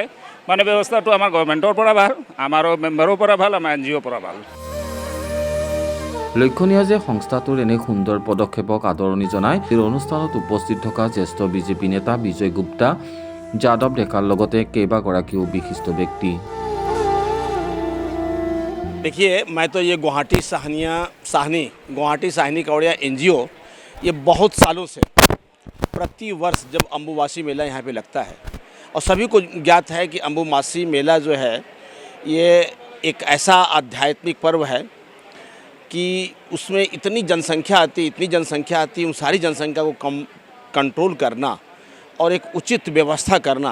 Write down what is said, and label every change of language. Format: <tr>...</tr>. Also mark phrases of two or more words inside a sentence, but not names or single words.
<as>মানে ব্যৱস্থাটো আমাৰ গভৰ্ণমেণ্টৰ পৰা ভাল, আমাৰো মেম্বাৰৰ পৰা ভাল, আমাৰ NGOৰ পৰা ভাল। লক্ষণীয় যে সংস্থাটোৰ এনে সুন্দৰ পদক্ষেপক আদৰণি জনাই এই অনুষ্ঠানত উপস্থিত থকা জ্যেষ্ঠ বিজেপি নেতা বিজয় গুপ্তা, যাদৱ ডেকাৰ লগতে কেইবাগৰাকীও বিশিষ্ট ব্যক্তি।</as> <hi>देखिए, मैं तो ये गुवाहाटी साहनी कावड़िया NGO ये बहुत सालों से प्रति वर्ष जब अम्बुबासी मेला यहाँ पे लगता है, और सभी को ज्ञात है कि अम्बुबासी मेला जो है ये एक ऐसा आध्यात्मिक पर्व है कि उसमें इतनी जनसंख्या आती उन सारी जनसंख्या को कंट्रोल करना और एक उचित व्यवस्था करना।</hi>